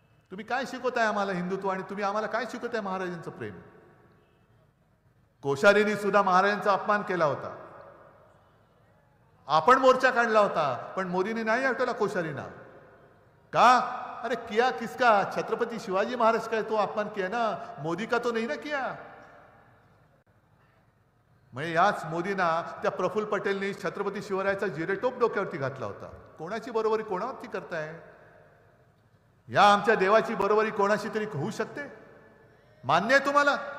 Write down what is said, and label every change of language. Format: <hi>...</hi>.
<mr>तुम्ही काय शिकवताय आम्हाला हिंदुत्व आणि तुम्ही आम्हाला काय शिकवताय महाराजांचं प्रेम? कोश्यारींनी सुद्धा महाराजांचा अपमान केला होता. आपण मोर्चा काढला होता पण मोदींनी नाही हटवला कोश्यारींना.</mr> <hi>का? अरे किया किसका? छत्रपति शिवाजी महाराज का तो अपमान किया ना, मोदी का तो नहीं ना किया.</hi> <mr>म्हणजे याच मोदींना त्या प्रफुल्ल पटेलनी छत्रपती शिवरायाचा जिरेटोप डोक्यावरती घातला होता. कोणाची बरोबरी कोणावरती करताय? या आमच्या देवाची बरोबरी कोणाशी तरी होऊ शकते? मान्य आहे तुम्हाला?</mr>